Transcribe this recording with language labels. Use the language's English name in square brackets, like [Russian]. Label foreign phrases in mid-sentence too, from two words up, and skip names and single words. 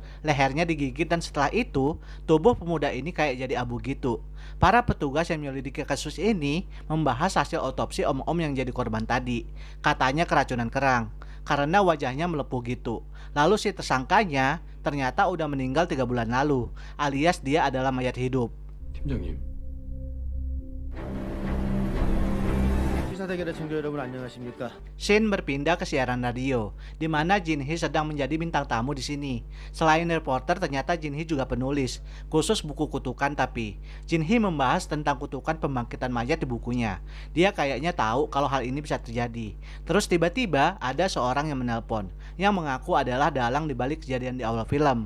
[Indonesian] Lehernya digigit dan setelah itu, tubuh pemuda ini kayak jadi abu gitu. Para petugas yang menyelidiki kasus ini membahas hasil otopsi om-om yang jadi korban tadi. Katanya keracunan kerang, karena wajahnya melepuh gitu. Lalu si tersangkanya ternyata udah meninggal 3 bulan lalu, alias dia adalah mayat hidup. [Korean] 팀장님, 시사대결의 청취자 여러분 안녕하십니까? [Indonesian] Scene berpindah ke siaran radio, di mana Jin Hee sedang menjadi bintang tamu di sini. Selain reporter, ternyata Jin Hee juga penulis, khusus buku kutukan tapi. Jin Hee membahas tentang kutukan pembangkitan mayat di bukunya. Dia kayaknya tahu kalau hal ini bisa terjadi. Terus tiba-tiba ada seorang yang menelpon, yang mengaku adalah dalang di balik kejadian di awal film.